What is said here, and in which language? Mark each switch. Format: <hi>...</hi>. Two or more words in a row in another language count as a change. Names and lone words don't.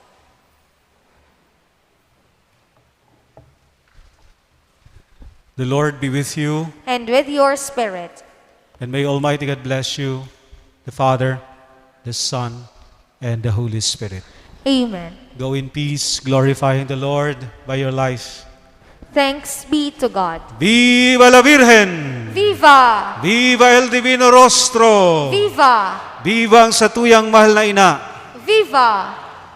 <en>The Lord be with you, And with your spirit. and may Almighty God bless you, the Father, the Son, and the Holy Spirit. Amen. Go in peace, glorifying the Lord by your life. Thanks be to God.</en> <es>Viva la Virgen! Viva! Viva el Divino Rostro! Viva!</es> <bik>Viva ang satuyang mahal na ina!</bik> <es>Viva!</es>